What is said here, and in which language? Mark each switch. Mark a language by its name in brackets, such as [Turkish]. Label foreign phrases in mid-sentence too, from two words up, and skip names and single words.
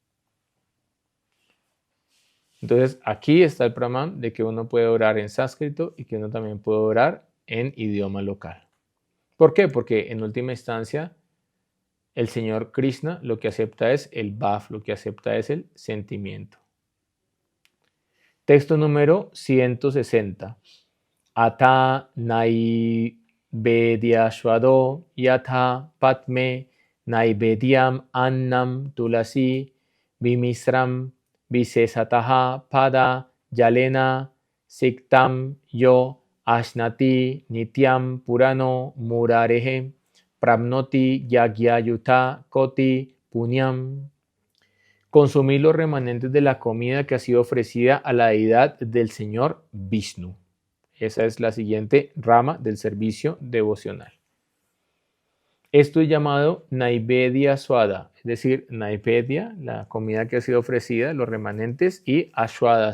[Spanish] Entonces, aquí está el Brahman de que uno puede orar en sánscrito y que uno también puede orar en idioma local. ¿Por qué? Porque en última instancia El Señor Krishna lo que acepta es el bhav, lo que acepta es el sentimiento. Texto número 160. [Sanskrit] अथ नैवेद्यास्वादो यथा पाद्मे नैवेद्यम् अन्नं तुलसी विमिश्रं विशेषतः पाद जलेन सिक्तम् यो अश्नाति नित्यं पुरतो मुरारेः प्राप्नोति यज्ञायुत कोटि पुण्यम्. [Spanish] Consumir los remanentes de la comida que ha sido ofrecida a la deidad del Señor Vishnu. Esa es la siguiente rama del servicio devocional. Esto es llamado Naivedya Swada, es decir, Naivedya, la comida que ha sido ofrecida, los remanentes, y Ashwada.